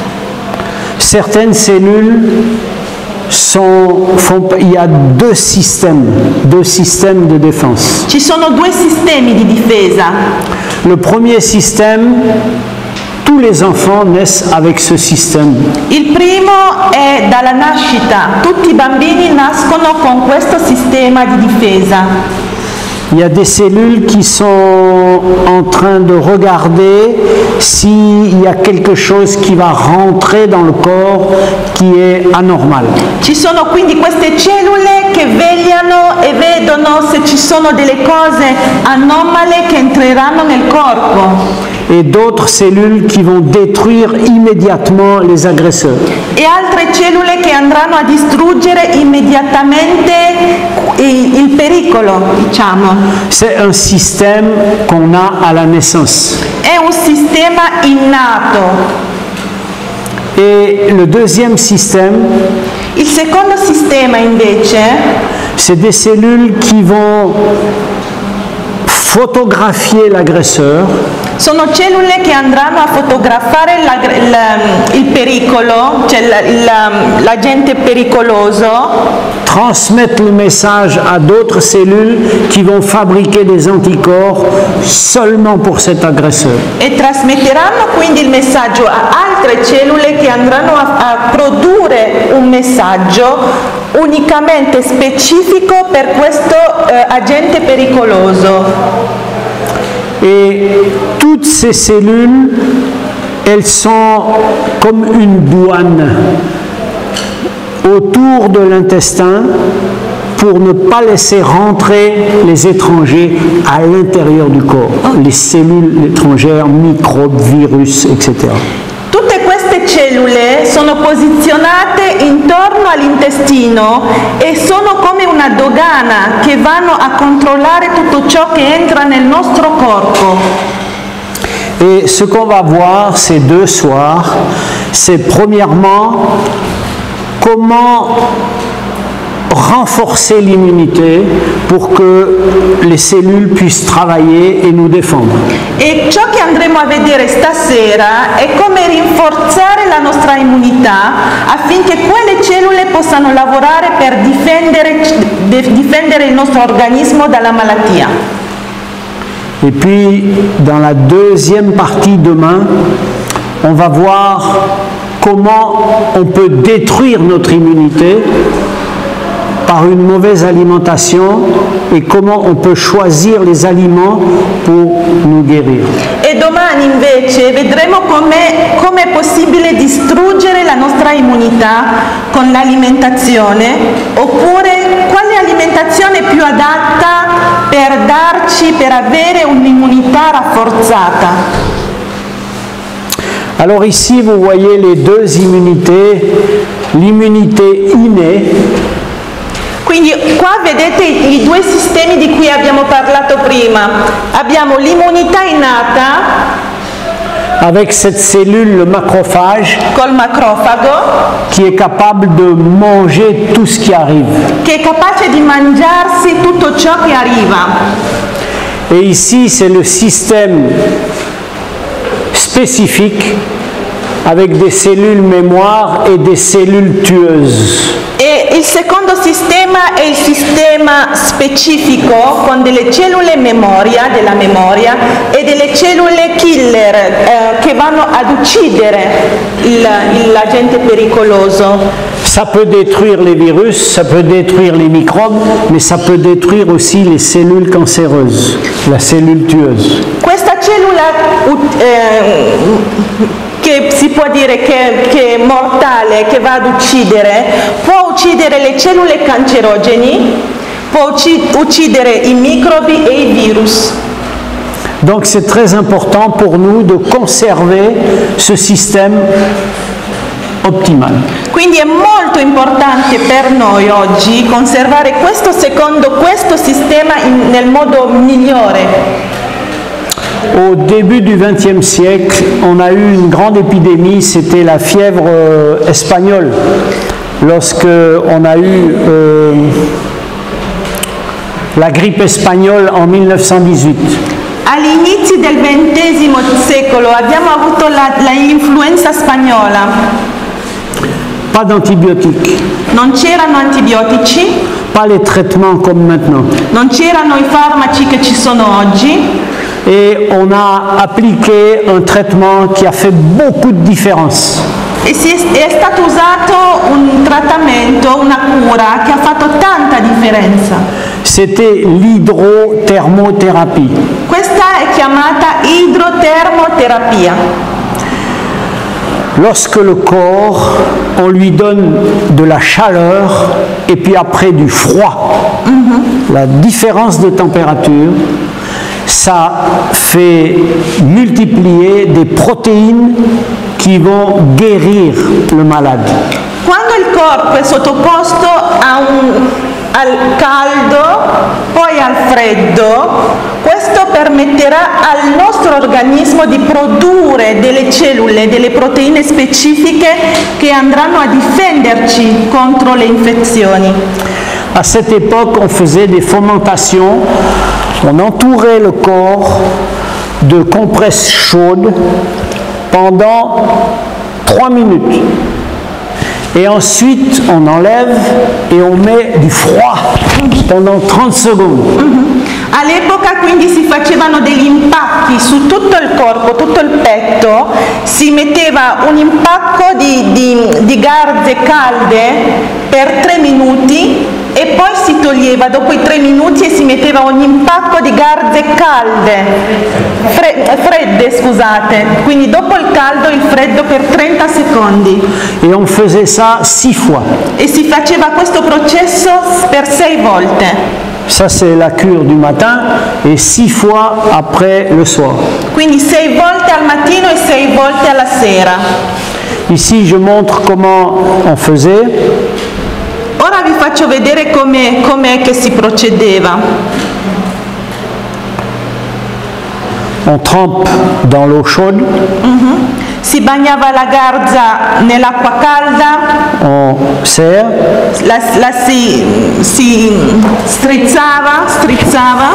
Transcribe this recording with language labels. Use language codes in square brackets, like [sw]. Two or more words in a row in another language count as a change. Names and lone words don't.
[fr] Certaines cellules il y a deux systèmes de défense. [it] Ci sono due sistemi di difesa. [fr] Le premier système, tous les enfants naissent avec ce système. [it] Il primo è dalla nascita, tutti i bambini nascono con questo sistema di difesa. [fr] Il y a des cellules qui sont en train de regarder s'il y a quelque chose qui va rentrer dans le corps qui est anormal. [it] Ci sono quindi queste cellule che vegliano e vedono se ci sono delle cose anomale che entreranno nel corpo. [fr] Et d'autres cellules qui vont détruire immédiatement les agresseurs. [it] e altre cellule che andranno a distruggere immediatamente il pericolo, diciamo. [fr] C'est un système qu'on a à la naissance. [it] È un sistema innato. [fr] Et le deuxième système, [it] Il secondo sistema invece [fr] c'est des cellules qui vont photographier l'agresseur, [it] sono cellule che andranno a fotografare il pericolo, cioè l'agente pericoloso, [fr] transmettre le message à d'autres cellules qui vont fabriquer des anticorps seulement pour cet agresseur. [it] e trasmetteranno quindi il messaggio a altre cellule che andranno a produrre un messaggio unicamente specifico per questo agente pericoloso. [fr] Et toutes ces cellules, elles sont comme une douane autour de l'intestin pour ne pas laisser rentrer les étrangers à l'intérieur du corps, les cellules étrangères, microbes, virus, etc. [it] Tutte queste cellule sono posizionate intorno all'intestino e sono come una dogana che vanno a controllare tutto ciò che entra nel nostro corpo. [fr] Et ce qu'on va voir ces 2 soirs, c'est premièrement comment renforcer l'immunité pour que les cellules puissent travailler et nous défendre. [it] E ciò che andremo a vedere stasera è come rinforzare la nostra immunità affinché quelle cellule possano lavorare per difendere il nostro organismo dalla malattia. [fr] Et puis, dans la deuxième partie demain, on va voir comment on peut détruire notre immunité par une mauvaise alimentation et comment on peut choisir les aliments pour nous guérir. [it] E domani invece vedremo come è possibile distruggere la nostra immunità con l'alimentazione, oppure quale alimentazione è più adatta per avere un'immunità rafforzata. [fr] Alors ici, vous voyez les 2 immunités, l'immunité innée. [it] Quindi qua vedete i 2 sistemi di cui abbiamo parlato prima. Abbiamo l'immunità innata [fr] avec cette cellule, le macrophage, [it] col macrofago, [fr] qui est capable de manger tout ce qui arrive. [it] che è capace di mangiarsi tutto ciò che arriva. [fr] Et ici, c'est le système spécifique avec des cellules mémoire et des cellules tueuses. [it] E il secondo sistema è il sistema specifico con delle cellule della memoria e delle cellule killer che vanno ad uccidere l'agente pericoloso. [fr] Ça peut détruire les virus, ça peut détruire les microbes, mais ça peut détruire aussi les cellules cancéreuses, la cellule tueuse. [it] Questa cellula che si può dire che è mortale, che va ad uccidere, può uccidere le cellule cancerogeni, può uccidere i microbi e i virus. [fr] Donc c'est très important pour nous de conserver ce système optimal. [it] Quindi è molto importante per noi oggi conservare questo sistema nel modo migliore. [fr] Au début du XXe siècle, on a eu une grande épidémie, c'était la fièvre espagnole. Lorsque on a eu la grippe espagnole en 1918. [it] Agli inizi del XX secolo abbiamo avuto l'influenza spagnola. [fr] Pas d'antibiotiques. [it] Non c'erano antibiotici. [fr] Pas les traitements comme maintenant. [it] Non c'erano i farmaci che ci sono oggi. [fr] Et on a appliqué un traitement qui a fait beaucoup de différence. [it] E è stato usato un trattamento, una cura che ha fatto tanta differenza. [fr] C'était l'hydrothermothérapie. [it] Questa è chiamata idrotermoterapia. [fr] Lorsque le corps, on lui donne de la chaleur et puis après du froid, la différence de température, ça fait multiplier des protéines qui qui vont guérir le malade. [it] Quando il corpo è sottoposto al caldo, poi al freddo, questo permetterà al nostro organismo di produrre delle cellule, delle proteine specifiche che andranno a difenderci contro le infezioni. [fr] À cette époque, on faisait des fomentations, on entourait le corps de compresses chaudes pendant 3 minutes. Et ensuite, on enlève et on met du froid pendant 30 secondes. [it] All'epoca quindi si facevano degli impacchi su tutto il corpo, tutto il petto, si metteva un impacco di garze calde per 3 minuti e poi si toglieva dopo i 3 minuti e si metteva un impacco di garze calde, fredde scusate, quindi dopo il caldo il freddo per 30 secondi. [fr] Et on faisait ça 6 fois. [it] E si faceva questo processo per 6 volte. [fr] Ça, c'est la cure du matin et 6 fois après le soir. [it] Quindi 6 volte al mattino e 6 volte alla sera. [fr] Ici, je montre comment on faisait. [it] Ora vi faccio vedere com'è che si procedeva. [fr] On trempe dans l'eau chaude. [it] Si bagnava la garza nell'acqua calda, [fr] On serre. [it] la si strizzava,